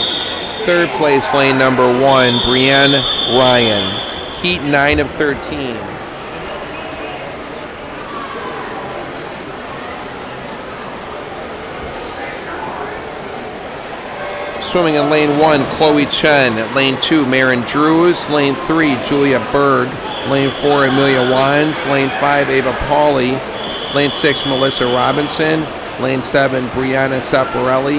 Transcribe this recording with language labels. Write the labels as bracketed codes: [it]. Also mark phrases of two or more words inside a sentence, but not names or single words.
[en] Third place, lane number 1, Breanne Ryan. Heat 9 of 13. Swimming in lane 1, Chloe Chen. Lane 2, Maren Drews. Lane 3, Julia Berg. Lane 4, Amelia Wands. Lane 5, Ava Pauley. Lane 6, Melissa Robinson. Lane 7, Brianna Saparelli.